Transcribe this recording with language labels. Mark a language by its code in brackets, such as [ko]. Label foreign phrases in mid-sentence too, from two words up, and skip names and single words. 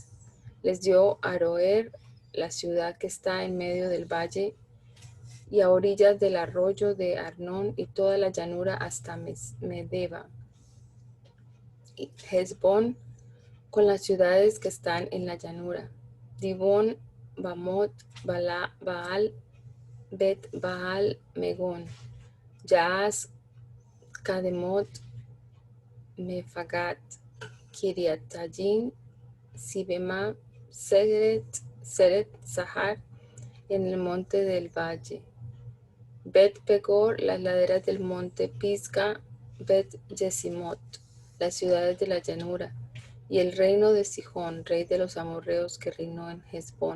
[es] Les dio Aroer, la ciudad que está en medio del valle, y a orillas del arroyo de Arnón y toda la llanura hasta Medeba, y Hesbón, con las ciudades que están en la llanura, Dibón, Bamot, Baal, Bet Baal, Megón, Yaaz, Kademot, Mefagat, Kiriatayim, Sibema, Seret Zahar, en el monte del valle, Bet Pegor, las laderas del monte Pisga, Bet Yesimot, las ciudades de la llanura, y el reino de Sihón, rey de los amorreos, que reinó en Hesbón.